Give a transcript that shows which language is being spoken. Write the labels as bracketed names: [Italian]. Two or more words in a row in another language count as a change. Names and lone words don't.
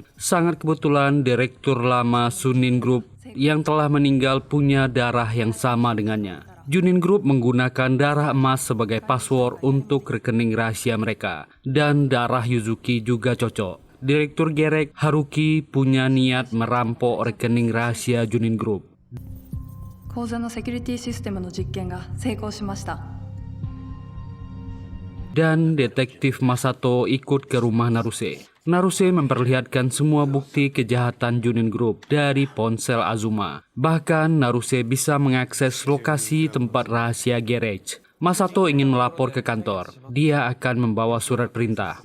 [Indonesian] Sangat kebetulan direktur lama Sunin Group yang telah meninggal punya darah yang sama dengannya. Junin Group menggunakan darah emas sebagai password untuk rekening rahasia mereka. Dan darah Yuzuki juga cocok. Direktur Gerek Haruki punya niat merampok rekening rahasia Junin Group. [Japanese] 口座のセキュリティシステムの実験が成功しました。 [Indonesian] Dan detektif Masato ikut ke rumah Naruse. Naruse memperlihatkan semua bukti kejahatan Junin Group dari ponsel Azuma. Bahkan Naruse bisa mengakses lokasi tempat rahasia garage. Masato ingin melapor ke kantor. Dia akan membawa surat perintah.